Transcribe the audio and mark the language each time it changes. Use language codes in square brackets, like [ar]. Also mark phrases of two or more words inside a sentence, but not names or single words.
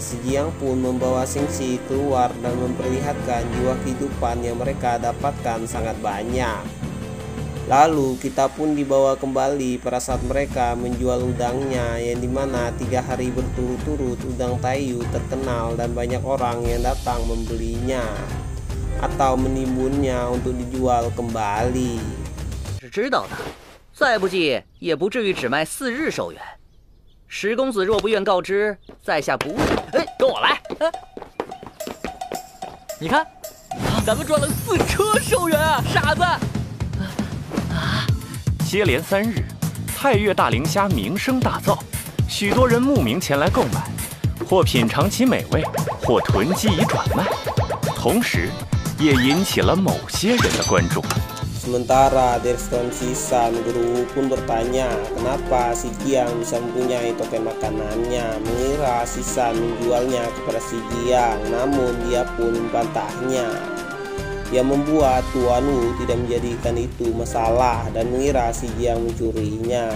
[id] Si Jiang pun membawa Xing Xi keluar dan memperlihatkan jiwa kehidupan yang mereka dapatkan sangat banyak. Lalu kita pun dibawa kembali pada saat mereka menjual udangnya, yang dimana 3 hari berturut-turut udang Taiyu terkenal dan banyak orang yang datang membelinya atau menimbunnya untuk dijual kembali. [zh] 是知道的，再不济也不至于只卖4日寿元。石公子若不愿告知，在下不……哎，跟我来！你看，咱们赚了4车寿元啊，傻子！接连3日，菜月大灵虾名声大噪，许多人慕名前来购买，或品尝其美味，或囤积以转卖，同时也引起了某些人的关注。 [id] Sementara di restoran Shisan, guru pun bertanya kenapa si Jiang bisa mempunyai token makanannya, mengira Shisan menjualnya kepada si Jiang, namun dia pun membantahnya. Yang membuat Tuan Wu tidak menjadikan itu masalah dan mengira si Jiang mencurinya.